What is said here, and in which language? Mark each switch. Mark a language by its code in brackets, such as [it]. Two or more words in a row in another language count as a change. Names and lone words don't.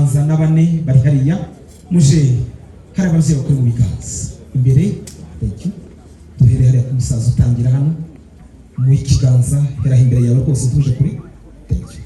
[rn] abana bane bari hariya muje hari abavyeyi bakora mu biganza imbere. [en] Thank you. [rn] Duhere hariya ku musaza utangira hano mu ikiganza hera imbere yawe rwose tuje kuri. [en] Thank you.